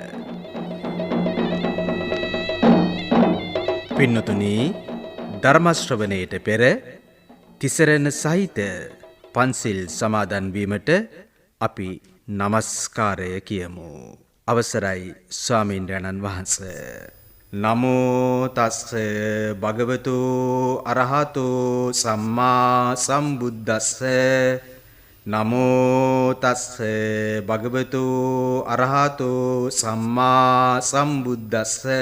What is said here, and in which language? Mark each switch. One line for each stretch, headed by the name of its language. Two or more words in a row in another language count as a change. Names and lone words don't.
Sinhala: පින්නතුනි, ධර්ම ශ්‍රවණයට පෙර තිසරණ සහිත පන්සිල් සමාදන් වීමට අපි নমස්කාරය කියමු. අවසරයි ස්වාමීන්ද්‍රයන්න් වහන්සේ.
Pali: නමෝ තස්ස භගවතු අරහතෝ සම්මා සම්බුද්දස්ස. නමෝ තස්ස භගවතු අරහතෝ සම්මා සම්බුද්දස්ස.